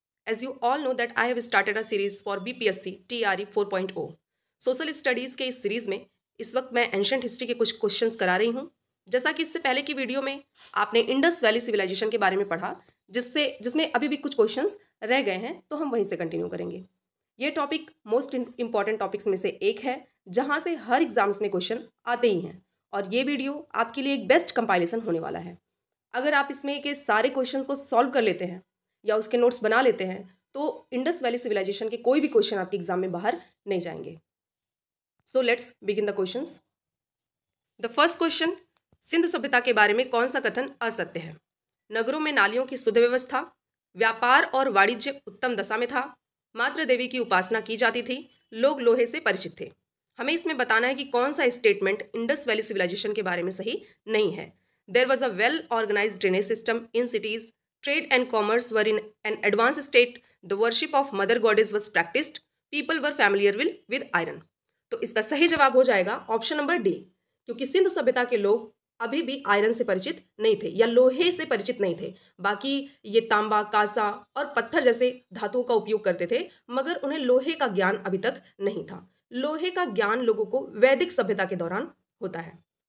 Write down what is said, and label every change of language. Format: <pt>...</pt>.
<en>As you all know that I have started a series for BPSC TRE 4.0.</en> <hi>Social studies के इस series में इस वक्त मैं एंशंट हिस्ट्री के कुछ क्वेश्चंस करा रही हूँ। जैसा कि इससे पहले की वीडियो में आपने इंडस वैली सिविलाइजेशन के बारे में पढ़ा, जिसमें अभी भी कुछ क्वेश्चंस रह गए हैं, तो हम वहीं से कंटिन्यू करेंगे। ये टॉपिक मोस्ट इंपॉर्टेंट टॉपिक्स में से एक है, जहाँ से हर एग्जाम्स में क्वेश्चन आते ही हैं, और ये वीडियो आपके लिए एक बेस्ट कंपाइलेशन होने वाला है। अगर आप इसमें के सारे क्वेश्चंस को सॉल्व कर लेते हैं या उसके नोट्स बना लेते हैं, तो इंडस वैली सिविलाइजेशन के कोई भी क्वेश्चन आपके एग्जाम में बाहर नहीं जाएंगे।</hi> <en>So let's begin the questions. The first question,</en> <hi>Sindhu सभ्यता के बारे में कौन सा कथन असत्य है? नगरों में नालियों की शुद्ध व्यवस्था, व्यापार और वाणिज्य उत्तम दशा में था, मातृ देवी की उपासना की जाती थी, लोग लोहे से परिचित थे। हमें इसमें बताना है कि कौन सा स्टेटमेंट इंडस वैली सिविलाइजेशन के बारे में सही नहीं है।</hi> <en>There was a well-organized drainage system in cities. Trade and commerce were in an advanced state. The worship of mother goddess was practiced. People were familiar with iron.</en> <hi>तो इसका सही जवाब हो जाएगा ऑप्शन नंबर डी, क्योंकि सिंधु सभ्यता के लोग अभी भी आयरन से परिचित नहीं थे या लोहे से परिचित नहीं थे। बाकी ये तांबा, कांसा और पत्थर जैसे धातुओं का उपयोग करते थे, मगर उन्हें लोहे का ज्ञान अभी तक नहीं था। लोहे का ज्ञान लोगों को वैदिक सभ्यता के दौरान होता है।</hi>